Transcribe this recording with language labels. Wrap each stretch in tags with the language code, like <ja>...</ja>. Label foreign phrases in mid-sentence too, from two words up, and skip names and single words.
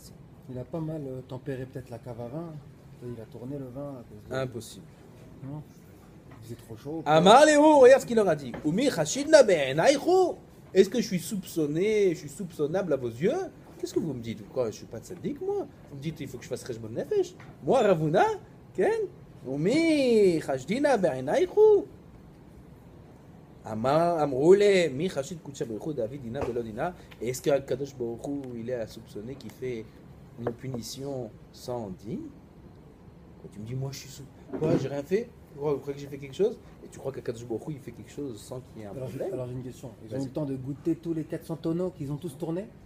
<fr>Il a pas mal tempéré peut-être la cave à vin. Il a tourné le vin à cause de... Impossible. Non. Il faisait trop chaud. Amar Léo, regarde ce qu'il leur a dit.</fr> <arc>Umi Chashidna be'enaychu.</arc> <fr>Est-ce que je suis soupçonnable à vos yeux? Qu'est-ce que vous me dites? Quoi, je suis pas tzaddik, moi? Vous me dites il faut que je fasse</fr> <he>Cheshbon Nefesh.</he> <fr>Moi,</fr> <arc>Ravuna, Ken? Umi Chashidna be'enaychu. Amroule, mi Chashid Kutsha Beruchu, David Dina Belodina.</arc> <fr>Est-ce que</fr> <he>Kadosh Baruchu,</he> <fr>il est à soupçonner qu'il fait une punition sans digne? Tu me dis, moi je suis quoi, j'ai rien fait? Tu crois que j'ai fait quelque chose? Et tu crois qu'</fr> <he>Akadosh Baruch Hu,</he> <fr>il fait quelque chose sans qu'il y ait un problème? Alors j'ai une question. Ils ont eu le temps de goûter tous les 400 tonneaux qu'ils ont tous tournés?</fr>